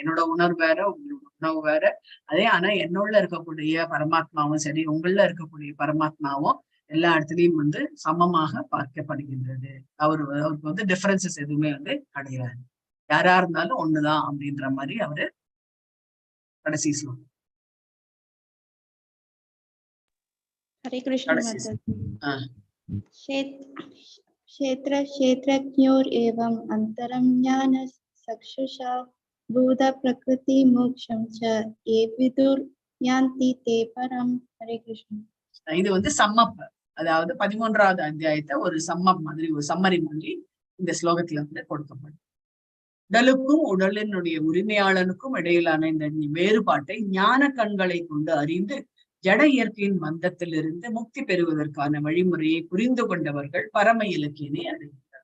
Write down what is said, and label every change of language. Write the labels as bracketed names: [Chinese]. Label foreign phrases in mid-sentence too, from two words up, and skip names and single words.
[Tamil] என்னோட உணர்வு வேற, உங்களோட உணவு வேற. அதே என்னோட இருக்கக்கூடிய பரமாத்மாவும் சரி, உங்கள இருக்கக்கூடிய பரமாத்மாவும் எல்லா இடத்துலயும் வந்து சமமாக பார்க்கப்படுகின்றது. அவருக்கு வந்து டிஃபரன்சஸ் எதுவுமே வந்து கிடையாது. யாரா இருந்தாலும் ஒண்ணுதான் அப்படின்ற மாதிரி அவரு கடைசி சொல்லுவாங்க. [Hindi] हरे कृष्ण माताजी। [Sanskrit] क्षेत्रज्ञोरेवम् अंतरं ज्ञान चक्षुषा भूत प्रकृति मोक्षं च ये विदुर यान्ति ते परम। [Hindi] हरे कृष्ण। [Tamil] இது வந்து சம்மப், அதாவது 13வது அத்தியாயத்தை ஒரு சம்மப் மாதிரி ஒரு சம்மரி மாதிரி இந்த ஸ்லோகத்துல வந்து கொடுக்கப்படும். உடலுக்கும் உடலினுடைய உரிமையாளனுக்கும் இடையிலான இந்த வேறுபாட்டை ஞான கண்களை கொண்டு அறிந்து ஜட இயற்கையின் மந்தத்திலிருந்து முக்தி பெறுவதற்கான வழிமுறையை புரிந்து கொண்டவர்கள் பரம இலக்கியனை அடைகிறார்.